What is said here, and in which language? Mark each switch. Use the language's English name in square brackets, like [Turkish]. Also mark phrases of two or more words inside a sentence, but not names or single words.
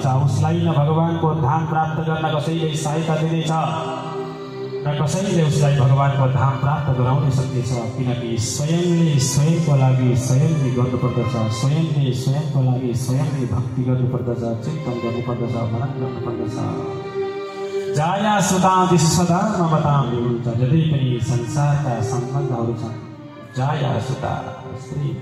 [Nepali] उसलाई न भगवानको धाम प्राप्त गर्न कसैले सहायता दिनेछ र कसैले उसलाई भगवानको धाम प्राप्त गराउन सक्नेछ, किनकि स्वयंले स्वयंको लागि स्वयंले गर्नुपर्दछ, स्वयंले स्वयंको लागि स्वयंले भक्ति गर्नुपर्दछ, चिन्तन गर्नुपर्दछ, मनन गर्नुपर्दछ। [Sanskrit] जाया सुतां दिशु सदा ममतां विमुञ्च, [Nepali] जति पनि संसारका सम्बन्धहरू छन्, [Sanskrit] जाया सुता स्त्री